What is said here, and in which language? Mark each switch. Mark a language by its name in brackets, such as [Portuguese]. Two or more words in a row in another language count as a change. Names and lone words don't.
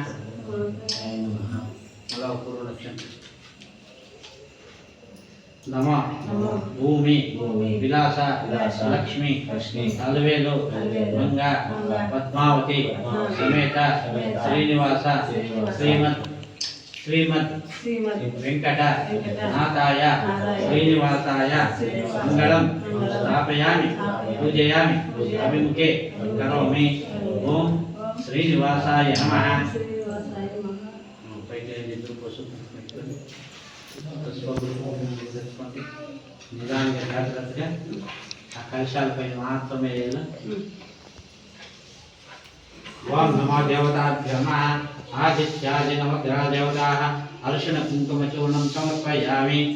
[Sanskrit] नमो भूमि विलास लक्ष्मी अलवेलु गंगा पद्मावती समेत श्रीनिवास श्रीमद वेंकट नाथाय श्रीनिवासाय मंगलम स्थापयामि पूजयामि अभिमुखे करोमि। ओम श्रीनिवासाय नमः। [Telugu] నిదానంగా జాగ్రత్తగా ఆ కలశాలపై మాత్రమే [Sanskrit] ఓం నమో దేవతాభ్యో నమః। ఆదిత్యాది నవగ్రహ దేవతాః అర్షణ కుంకుమ చూర్ణం సమర్పయామి।